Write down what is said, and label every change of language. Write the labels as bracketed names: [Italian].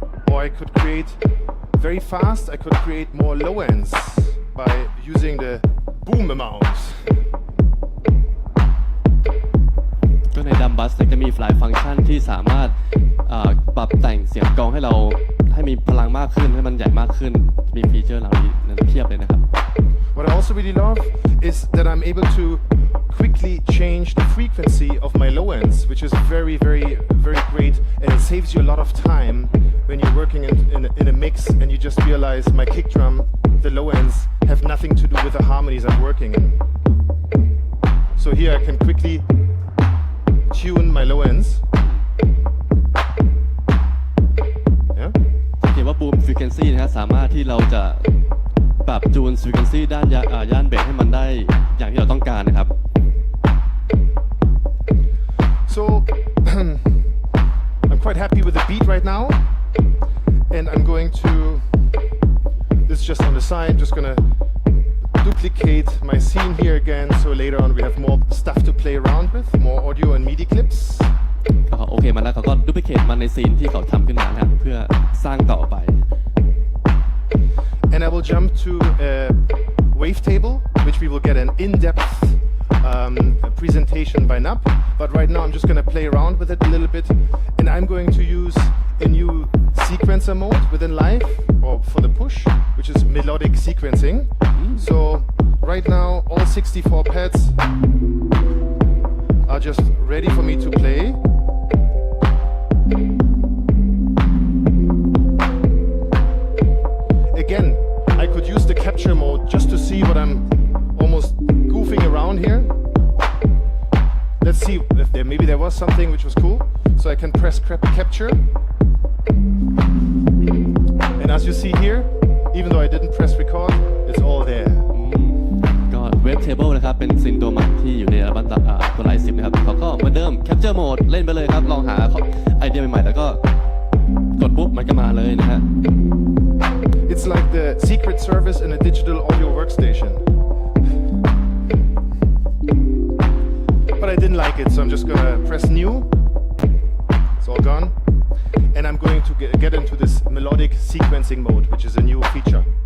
[English] Or I could create very fast, I could create more low ends by using the boom amount. [Thai] ก็ใน Drum Bus จะมีหลายฟังก์ชันที่สามารถปรับแต่งเสียงกลองให้เราให้มีพลังมากขึ้นให้มันใหญ่มากขึ้นมีฟีเจอร์เหล่านี้เพียบเลยนะครับ [English] What I also really love is that I'm able to quickly change the frequency of my low ends, which is very, very, very great, and it saves you a lot of time when you're working in a mix and you just realize my kick drum, the low ends, have nothing to do with the harmonies I'm working in. So here I can quickly tune my low ends. Yeah. [Thai] สังเกตว่า boom frequency นะฮะสามารถที่เราจะปรับจูน frequency ด้านย่านเบสให้มันได้อย่างที่เราต้องการนะครับ [English] So I'm quite happy with the beat right now, and I'm going to. This is just on the side. Just gonna duplicate my scene here again, so later on we have more stuff to play around with, more audio and MIDI clips. [Thai] ก็โอเคมาแล้วเขาก็ดูพิเคทมันในซีนที่เขาทำขึ้นมานะครับเพื่อสร้างต่อไป [English] And I will jump to a Wavetable, which we will get an in-depth presentation by Nap. But right now I'm just going to play around with it a little bit, and I'm going to use a new sequencer mode within Live, or for the push, which is melodic sequencing. So right now all 64 pads are just ready for me to play. Again, I could use the capture mode just to see what I'm almost goofing around here. Let's see if maybe there was something which was cool. So I can press capture. And as you see here, even though I didn't press record, it's all there. [Thai] ก็ Wavetable นะครับเป็นซินตัวใหม่ที่อยู่ในอัลบั้มตัวไลฟ์10นะครับเขาก็เหมือนเดิม Capture Mode เล่นไปเลยครับลองหาไอเดียใหม่ๆแล้วก็กดปุ๊บมันก็มาเลยนะฮะ [English] It's like the secret service in a digital audio workstation. But I didn't like it, so I'm just gonna press new. It's all gone. And I'm going to get into this melodic sequencing mode, which is a new feature.